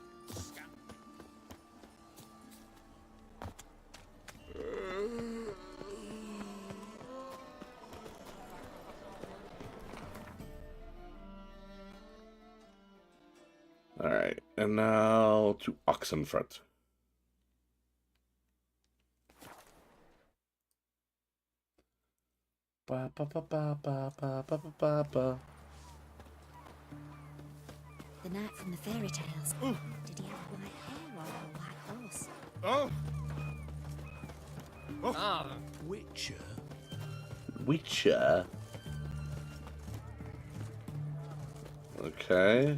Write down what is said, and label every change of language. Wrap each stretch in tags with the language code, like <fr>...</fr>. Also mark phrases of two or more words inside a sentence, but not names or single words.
<en>Alright, and now to Oxenfront. Ba ba ba ba ba ba ba ba ba ba. The knight from the fairy tales. Did he have white hair or a white horse? Witcher? Witcher. Okay.</en>